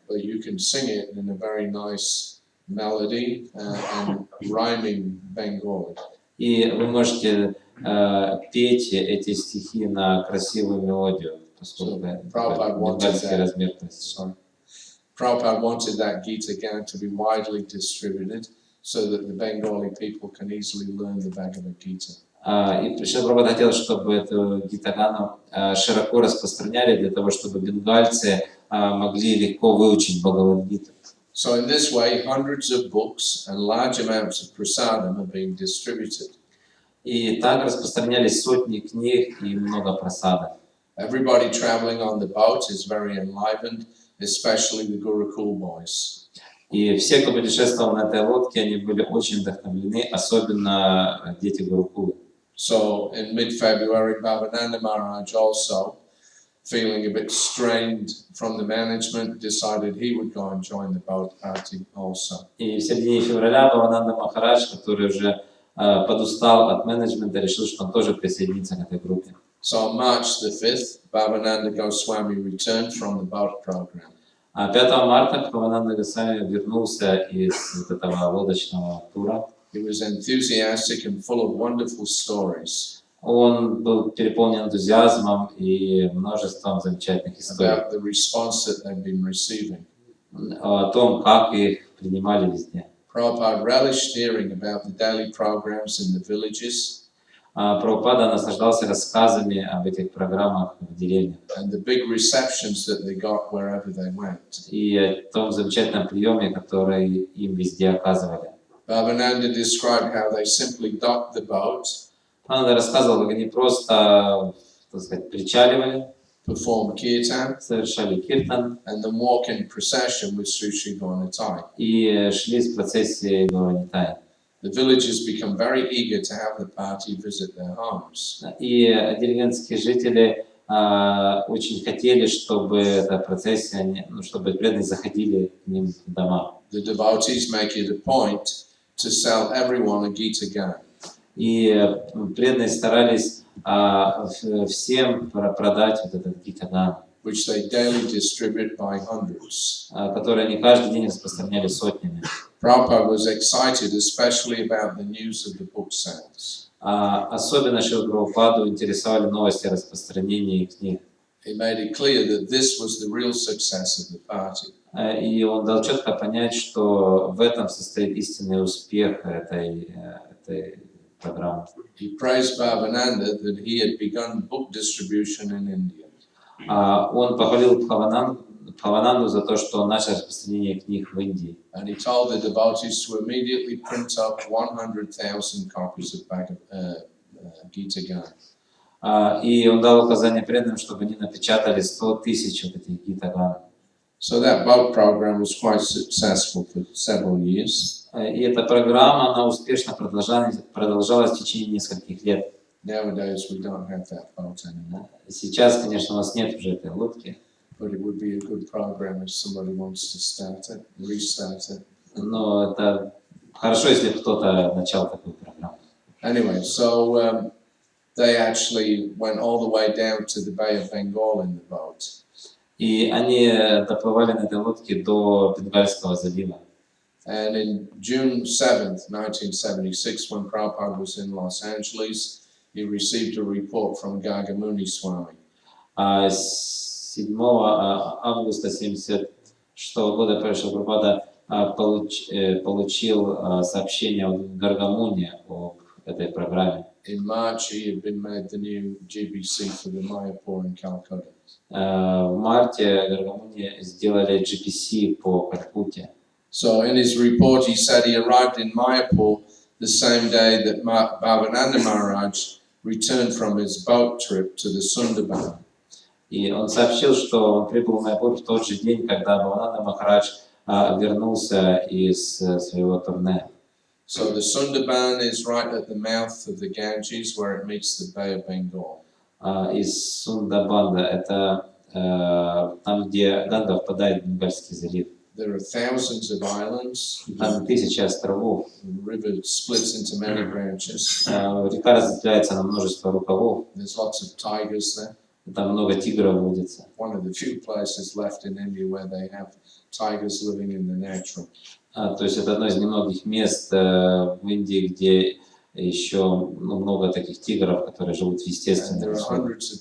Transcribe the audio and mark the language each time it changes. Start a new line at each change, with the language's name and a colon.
English: But you can sing it in a very nice melody and rhyming Bengali.
Russian: И вы можете петь эти стихи на красивую мелодию, поскольку бенгальский размер.
English: Prabhupada wanted that Gita Gan to be widely distributed so that the Bengali people can easily learn the Bhagavad Gita.
Russian: И Шрила Прабхупада хотел, чтобы эту гитагану широко распространяли для того, чтобы бенгальцы могли легко выучить Бхагавад-гиту.
English: So in this way, hundreds of books and large amounts of prasadam are being distributed.
Russian: И так распространялись сотни книг и много прасадов.
English: Everybody traveling on the boat is very enlivened, especially the Gurukul boys.
Russian: И все, кто путешествовал на этой лодке, они были очень вдохновлены, особенно дети Гурукулы.
English: So in mid-February, Bhavananda Maharaj also, feeling a bit strained from the management, decided he would go and join the boat party also.
Russian: И в середине февраля Бхавананда Махарадж, который уже подустал от менеджмента, решил, что он тоже присоединится к этой группе.
English: So on March the 5th, Bhavananda Goswami returned from the boat program.
Russian: 5 марта Бхавананда Госвами вернулся из этого лодочного тура.
English: He was enthusiastic and full of wonderful stories
Russian: Он был переполнен энтузиазмом и множеством замечательных историй
English: about the response that they've been receiving.
Russian: о том, как их принимали везде.
English: Prabhupada relished hearing about the daily programs in the villages
Russian: Прабхупада наслаждался рассказами об этих программах в деревнях
English: and the big receptions that they got wherever they went.
Russian: и о том замечательном приеме, который им везде оказывали.
English: Bhavananda described how they simply docked the boat,
Russian: Он рассказывал, как они просто, так сказать, причаливали,
English: performed kirtan,
Russian: совершали киртан
English: and then walk in procession with Sri Sri Gaurnitai.
Russian: и шли с процессией Гаурнитай.
English: The villagers become very eager to have the party visit their homes.
Russian: И деревенские жители очень хотели, чтобы эта процессия, чтобы преданные заходили к ним в дома.
English: The devotees make it a point to sell everyone a Gita Gan.
Russian: И преданные старались всем продать вот этот гитаган.
English: which they daily distribute by hundreds.
Russian: Которые они каждый день распространяли сотнями.
English: Prabhupada was excited, especially about the news of the book sales.
Russian: Особенно Шрилу Прабхупаду интересовали новости о распространении книг.
English: He made it clear that this was the real success of the party.
Russian: И он дал четко понять, что в этом состоит истинный успех этой программы.
English: He praised Bhavananda that he had begun book distribution in India.
Russian: Он похвалил Бхавананду за то, что он начал распространение книг в Индии.
English: And he told the devotees to immediately print up 100,000 copies of Gita Gan.
Russian: И он дал указание преданным, чтобы они напечатали 100 тысяч вот этих гитаган.
English: So that boat program was quite successful for several years.
Russian: И эта программа, она успешно продолжалась в течение нескольких лет.
English: Nowadays we don't have that boat anymore.
Russian: Сейчас, конечно, у нас нет уже этой лодки.
English: But it would be a good program if somebody wants to start it, restart it.
Russian: Но это хорошо, если кто-то начал такую программу.
English: Anyway, so they actually went all the way down to the Bay of Bengal in the boat.
Russian: И они доплывали на этой лодке до Бенгальского залива.
English: And in June 7th, 1976, when Prabhupada was in Los Angeles, he received a report from Gagamuni Swami.
Russian: 7 августа 1976 года Прабхупада получил сообщение от Гаргамуни об этой программе.
English: In March, he had been made the new GBC for the Mayapur in Calcutta.
Russian: В марте Гаргамуни сделали GPC по Калькутте.
English: So in his report, he said he arrived in Mayapur the same day that Bhavananda Maharaj returned from his boat trip to the Sundarban.
Russian: И он сообщил, что он прибыл в Майяпур в тот же день, когда Бхавананда Махарадж вернулся из своего турне.
English: So the Sundarban is right at the mouth of the Ganges, where it meets the Bay of Bengal.
Russian: Из Сундабанда, это там, где Ганга впадает в Бенгальский залив.
English: There are thousands of islands.
Russian: Там тысячи островов.
English: The river splits into many branches.
Russian: Река разветвляется на множество рукавов.
English: There's lots of tigers there.
Russian: Там много тигров водится.
English: One of the few places left in India where they have tigers living in the natural.
Russian: То есть это одно из немногих мест в Индии, где еще много таких тигров, которые живут в естественных условиях.